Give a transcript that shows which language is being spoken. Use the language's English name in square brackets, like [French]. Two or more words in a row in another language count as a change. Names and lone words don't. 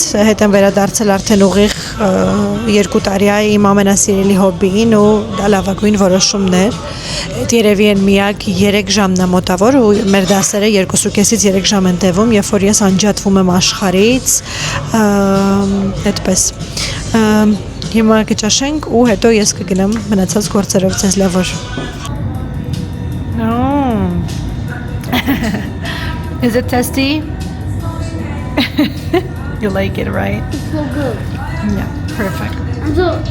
[Armenian] հետ եմ վերադարձել արդեն ուղիղ 2 տարի է իմ ամենասիրելի հոբին ու դա լավագույն որոշումներ այդ երևի են միակ 3 ժամն է մոտավոր ու մեր դասերը 2.5-ից 3 ժամ են տևում երբ որ ես անջատվում եմ աշխարհից այդպես հիմա կճաշենք ու հետո ես կգնամ մնացած գործերով ցես լավ որ [English] Is it tasty? You like it, right? It's so good. Yeah, perfect. And so